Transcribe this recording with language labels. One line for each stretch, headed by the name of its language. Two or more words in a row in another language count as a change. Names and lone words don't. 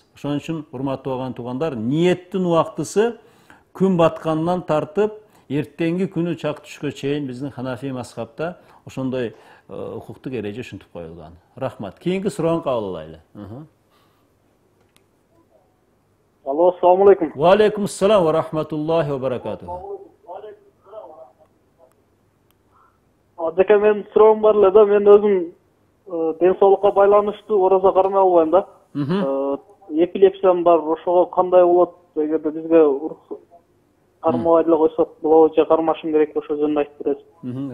Kyrgyz: Ошон үчүн урматтуу агайын туугандар, ниеттин убактысы күн баткандан тартып, эртеңки күнү чак түшкө чейин биздин Ханафи мазхабта ошондой укуктук эреже ушинтип коюлган. Рахмат. Кийинки суроону кабыл алайлы. Алло,
Arabic: السلام عليكم. وعليكم السلام ورحمة الله وبركاته.
Kyrgyz: Ажеке, мен суроом бар эле да, мен өзүм ден соолукка байланыштуу орозо кармай албайм да. Эпилепсиям бар, ошого кандай болот? Эгерде бизге кармабай эле койсок болобу же кармашым керек, ошо жөнүндө айтып бересиз.